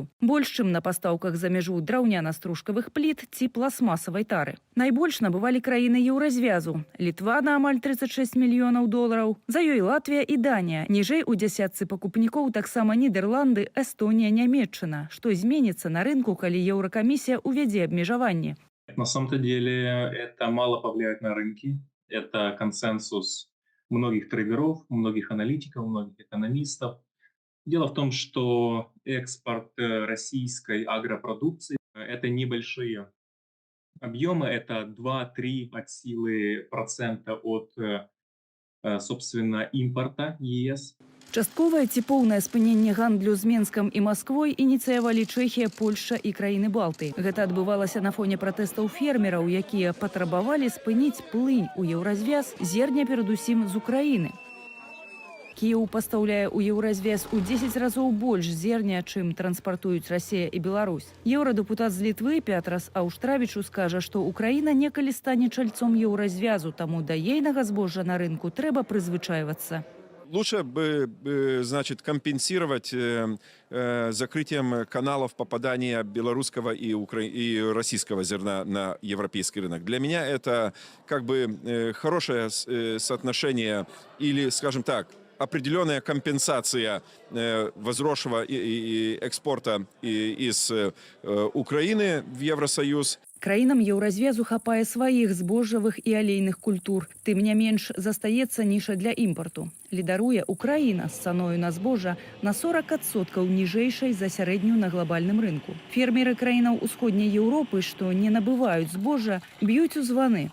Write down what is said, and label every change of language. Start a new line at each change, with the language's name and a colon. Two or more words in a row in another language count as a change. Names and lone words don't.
Belarusian: Больш, чым на пастаўках за мяжу драўняна-стружкавых пліт ці пластмасавай тары. Найбольш набывалі краіны еўразвязу. Літва на амаль 36 мільёнаў долараў. За ёй Латвія і Данія. Ніжэй у дзясятцы пакупнікоў таксама Нідерланды, Эстонія, Нямецчына. Што зменіцца на рынку, калі Еўракамісія увядзе абмежаванні?
Russian: На самом-то деле это мало повлияет на рынки. Это консенсус многих трейдеров, многих аналитиков, многих экономистов. Дело в том, что экспорт российской агропродукции – это небольшие объемы, это 2-3 от силы процента от, собственно, импорта ЕС.
Belarusian: Частковае ці поўнае спыненне гандлю з Менскам і Масквой ініцыявалі Чэхія, Польшча і краіны Балты. Гэта адбывалася на фоне пратэстаў фермераў, якія патрабавалі спыніць плынь у еўразвяз зерня перадусім з Украіны. Кіеў пастаўляе ў еўразвяз у 10 разоў больш зерня, чым транспартуюць Расія і Беларусь. Еўрадэпутат з Літвы Пятрас Аўштравічу скажа, што Украіна некалі стане чальцом еўразвязу, таму да ейнага збожжа на рынку трэба прызвычайвацца.
Russian: Лучше бы, значит, компенсировать закрытием каналов попадания белорусского и российского зерна на европейский рынок. Для меня это как бы хорошее соотношение или, скажем так, определенная компенсация возросшего экспорта из Украины в Евросоюз.
Belarusian: Краінам еўразвязу хапае сваіх збожжавых і алейных культур. Тым не менш, застаецца ніша для імпарту. Лідаруе Украіна з цаною на збожжа на 40% ніжэйшай за сярэднюю на глобальным рынку. Фермеры краінаў усходняй Еўропы, што не набываюць збожжа, б'юць у званы.